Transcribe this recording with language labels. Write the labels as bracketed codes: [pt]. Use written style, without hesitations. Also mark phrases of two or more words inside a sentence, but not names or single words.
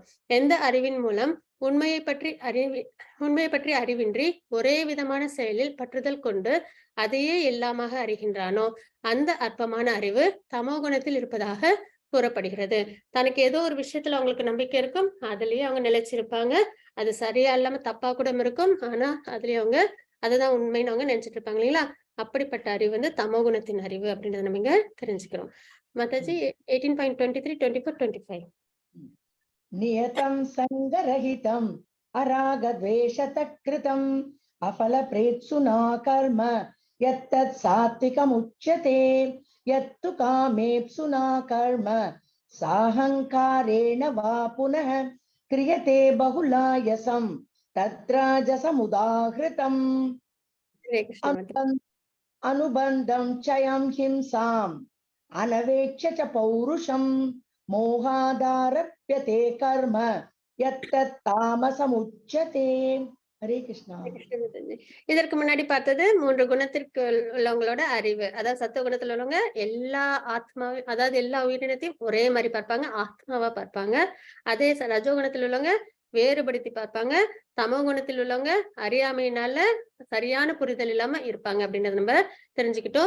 [ta] எந்த அறிவின் மூலம் உண்மையை பற்றி அறிவின்றி ஒரே விதமான செயலில் பற்றுதல் கொண்டு அதையே எல்லாமாக அறிகின்றானோ அந்த அற்பமான அறிவு தமோகுணத்தில் இருப்பதாக கூறப்படுகிறது. தனக்கு ஏதோ ஒரு விஷயத்துல அவங்களுக்கு நம்பிக்கை இருக்கும், அதுலயே அவங்க நிலைச்சிருப்பாங்க. அது சரியா இல்லாம தப்பா கூட இருக்கும், ஆனா அதுலயே அவங்க அதுதான் உண்மைன்னு அவங்க நினைச்சிட்டு இருப்பாங்க, இல்லைங்களா? அப்படிப்பட்ட அறிவு வந்து தமோகுணத்தின் அறிவு அப்படின்றத நம்ம இங்க தெரிஞ்சுக்கிறோம். மாதாஜி 18.23, 24, 25. [sa] नियतं संगरहितं अरागद्वेषतकृतं अफलप्रेत्सुना कर्म यत्तत् सात्विकमुच्यते यत्तु कामेप्सुना कर्म साहंकारेण वा पुनः क्रियते बहुलायसं तद्राजसमुदाहृतम्. अनुबन्धं चयं हिंसाम् अनवेक्ष्य च पौरुषं मोहादारप्यते कर्म यत्तत् तामसमुच्यते. हरे कृष्णा. [ta] இதற்கு முன்னாடி பார்த்தது 3 குணத்திற்கு உள்ளவங்களோட அறிவு. அதாவது சத்துவ குணத்துல உள்ளவங்க எல்லா ஆத்மாவையும், அதாவது எல்லா உயிரினத்தையும் ஒரே மாதிரி பார்ப்பாங்க, ஆத்மாவா பார்ப்பாங்க. அதே ரஜோ குணத்தில் உள்ளவங்க வேறுபடுத்தி பார்ப்பாங்க. தமோ குணத்தில் உள்ளவங்க அறியாமையினால சரியான புரிதல் இல்லாம இருப்பாங்க அப்படின்றத நம்ம தெரிஞ்சுக்கிட்டோம்.